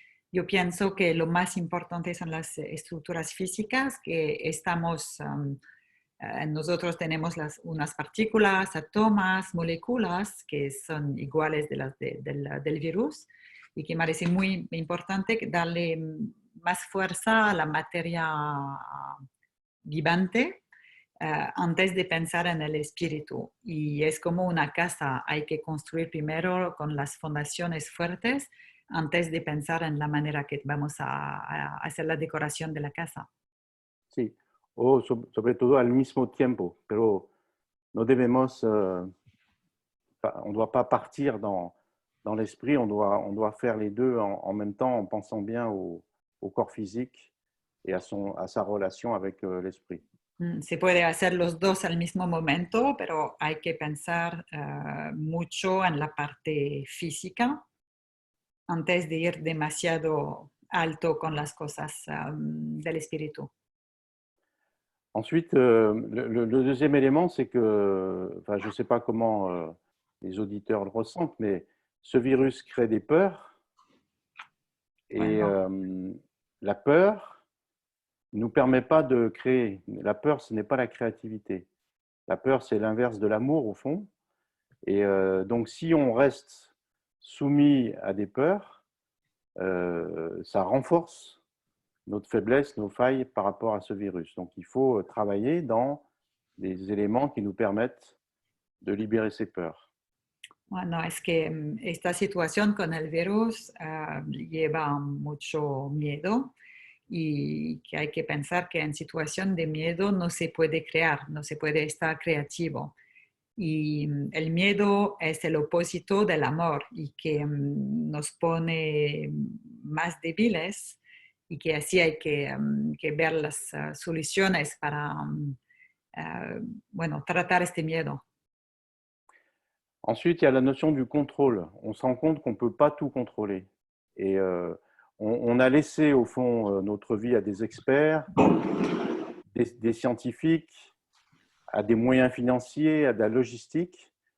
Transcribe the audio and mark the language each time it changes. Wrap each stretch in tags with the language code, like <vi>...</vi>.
<es>Yo pienso que lo más importante son las estructuras físicas, que estamos, nosotros tenemos unas partículas, átomos, moléculas que son iguales de las del virus, y que me parece muy importante darle más fuerza a la materia vivante antes de pensar en el espíritu. Y es como una casa, hay que construir primero con las fundaciones fuertes antes de pensar en la manera que vamos a hacer la decoración de la casa. Sí, o sobre todo al mismo tiempo, pero no debemos,</es> <fr>on ne doit pas partir dans l'esprit, on doit faire les deux en même temps en pensant bien au corps physique et à sa relation avec l'esprit.</fr> <es>Se puede hacer los dos al mismo momento, pero hay que pensar mucho en la parte física antes de ir demasiado alto con las cosas del espíritu.</es> <fr>Ensuite, le deuxième élément, c'est que, enfin, je ne sais pas comment les auditeurs le ressentent, mais ce virus crée des peurs. Et la peur ne nous permet pas de créer. La peur, ce n'est pas la créativité. La peur, c'est l'inverse de l'amour, au fond. Et donc, si on reste soumis à des peurs, ça renforce notre faiblesse, nos failles par rapport à ce virus. Donc, il faut travailler dans des éléments qui nous permettent de libérer ces peurs.</fr> <es>Bueno, es que esta situación con el virus lleva mucho miedo y que hay que pensar que en situación de miedo no se puede crear, no se puede estar creativo. Y el miedo es el opósito del amor y que nos pone más débiles y que así hay que ver las soluciones para, bueno, tratar este miedo.</es> <fr>Ensuite, il y a la notion du contrôle. On se rend compte qu'on ne peut pas tout contrôler. Et on a laissé, au fond, notre vie à des experts, des scientifiques, à des moyens financiers, à de la logistique.</fr>